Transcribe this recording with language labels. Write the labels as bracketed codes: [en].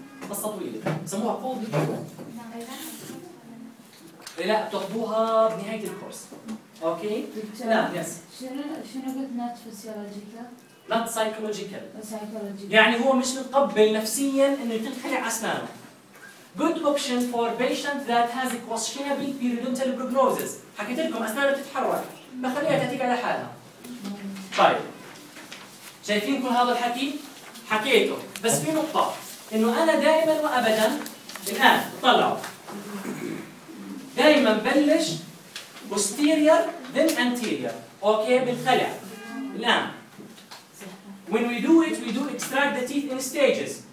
[ar] بس طويله سموها فول ديتيلز. لا بتاخذوها بنهايه الكورس. اوكي لا يس. شنو قلت نات فيسيولوجيكال؟ لا سايكولوجيكال، يعني هو مش متقبل نفسيا انه تنخلع اسنانه. [en] Good option for patient that has a questionable periodontal prognosis. [ar] حكيت لكم اسنانه بتتحرك، ما خليها تعتك على حالها. طيب شايفين كل هذا الحكي حكيته، بس في نقطه انه انا دائما وابدا الان طلعوا دائما بلش [en] posterior then anterior. [ar] اوكي بالخلع الان. [en] When we do it, we do extract the teeth in stages.